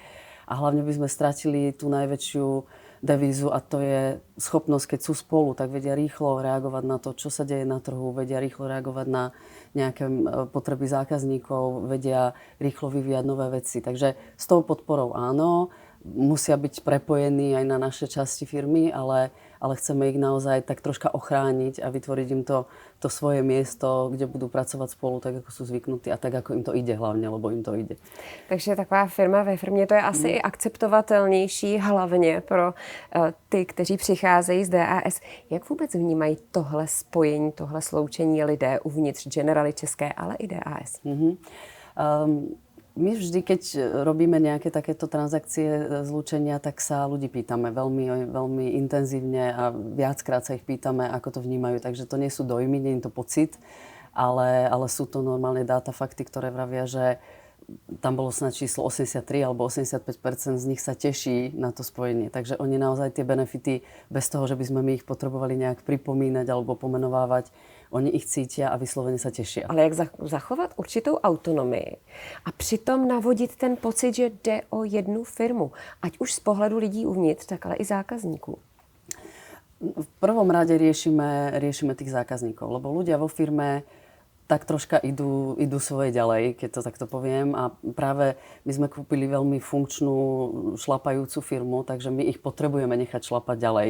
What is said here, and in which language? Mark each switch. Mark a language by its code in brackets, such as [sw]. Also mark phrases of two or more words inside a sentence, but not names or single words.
[sk] A hlavne by sme stratili tú najväčšiu devízu a to je schopnosť, keď sú spolu, tak vedia rýchlo reagovať na to, čo sa deje na trhu, vedia rýchlo reagovať na nejaké potreby zákazníkov, vedia rýchlo vyvíjať nové veci. Takže s tou podporou áno, musia byť prepojení aj na naše časti firmy, ale chceme ich naozaj tak troška ochrániť a vytvoriť im to svoje miesto, kde budú pracovať spolu tak, ako sú zvyknutí a tak, ako im to ide hlavne, lebo im to ide. [cs] Takže taková firma ve firmě, to je asi i akceptovatelnější hlavně pro ty, kteří přicházejí z DAS. Jak vůbec vnímají tohle spojení, tohle sloučení lidé uvnitř Generali České, ale i DAS? [sk] My vždy, keď robíme nejaké takéto transakcie zlúčenia, tak sa ľudí pýtame veľmi, veľmi intenzívne a viackrát sa ich pýtame, ako to vnímajú. Takže to nie sú dojmy, nie je to pocit, ale sú to normálne dáta, fakty, ktoré vravia, že tam bolo snad číslo 83 alebo 85% z nich sa teší na to spojenie. Takže oni naozaj tie benefity, bez toho, že by sme my ich potrebovali nejak pripomínať alebo pomenovávať, oni ich cítia a vyslovene sa tešia. [cs] Ale jak zachovat určitou autonomii a přitom navodit ten pocit, že jde o jednu firmu, ať už z pohledu lidí uvnitř, tak ale i zákazníků? [sk] V prvom rade riešime tých zákazníkov, lebo ľudia vo firme tak troška idú svoje ďalej, keď to takto poviem. A práve my sme kúpili veľmi funkčnú, šlapajúcu firmu, takže my ich potrebujeme nechať šlapať ďalej.